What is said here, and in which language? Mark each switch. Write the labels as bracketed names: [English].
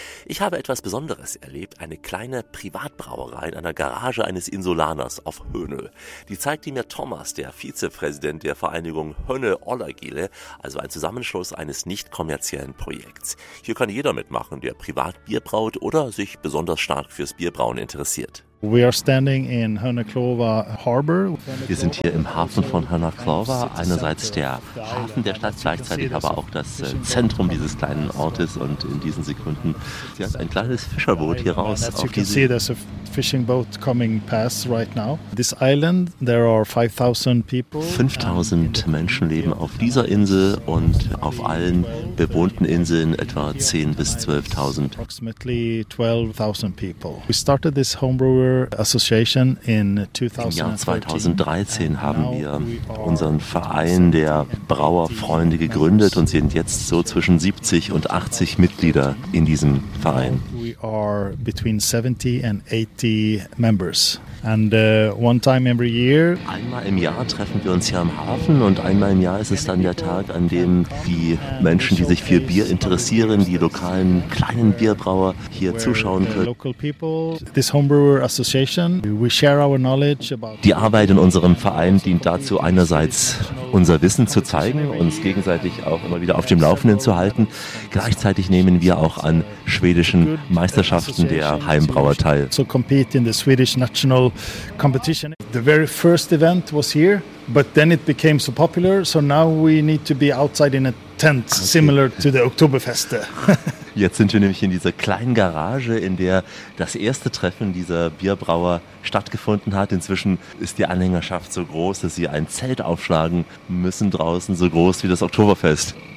[German] Ich habe etwas Besonderes erlebt, eine kleine Privatbrauerei in einer Garage eines Insulaners auf Hönö. Die zeigte mir Thomas, der Vizepräsident der Vereinigung Hönö Olagile, also ein Zusammenschluss eines nicht kommerziellen Projekts. Hier kann jeder mitmachen, der privat Bier braut oder sich besonders stark fürs Bierbrauen interessiert. [English] We are standing in Hönöklova Harbor. [German] Wir sind hier im Hafen von Hönöklova, einerseits der Hafen der Stadt, gleichzeitig aber auch das Zentrum dieses kleinen Ortes. Und in diesen Sekunden fährt ein kleines Fischerboot hier raus. [English] You can see there's a fishing boat coming past right now. This island, there are 5,000 people. [German] 5,000 Menschen leben auf dieser Insel und auf allen bewohnten Inseln etwa 10.000 bis 12.000. [English] Approximately 12,000 people. We started this homebrew Association in 2013. [German] Im Jahr 2013 haben wir unseren Verein der Brauerfreunde gegründet und sind jetzt so zwischen 70 und 80 Mitglieder in diesem Verein. [English] We are between 70 and 80 members. And one time every year. [German] Einmal im Jahr treffen wir uns hier am Hafen und einmal im Jahr ist es dann der Tag, an dem die Menschen, die sich für Bier interessieren, die lokalen kleinen Bierbrauer hier zuschauen können. [English] Local people, this homebrewer association, we share our knowledge about. [German] Die Arbeit in unserem Verein dient dazu, einerseits unser Wissen zu zeigen, uns gegenseitig auch immer wieder auf dem Laufenden zu halten. Gleichzeitig nehmen wir auch an schwedischen Meisterschaften der Heimbrauer teil. [English] So compete in the Swedish National Competition. The very first event was here, but then it became so popular, so now we need to be outside in a tent, okay. Similar to the Oktoberfeste. [German] Jetzt sind wir nämlich in dieser kleinen Garage, in der das erste Treffen dieser Bierbrauer stattgefunden hat. Inzwischen ist die Anhängerschaft so groß, dass sie ein Zelt aufschlagen müssen draußen, so groß wie das Oktoberfest.